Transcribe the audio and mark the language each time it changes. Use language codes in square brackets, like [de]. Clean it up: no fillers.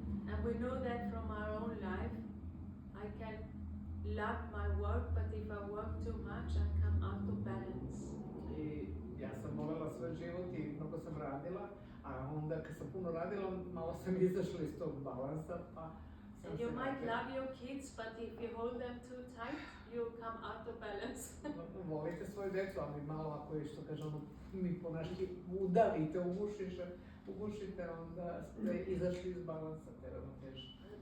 [en] And we know that from our own life. I can love my work, but if I work too much, I come out of balance. [sr] I ja sam voljela svoj život i mnogo sam radila, a onda kad sam puno radila, malo sam izašla iz tog balansa, pa [en] And you might love your kids, but if you hold them too tight, you come out of balance. [sr] Volite svoju decu, ali malo ako je, što kažemo, mi po naški udavite, ugušite, onda ste izašli iz balansa te ravnoteže.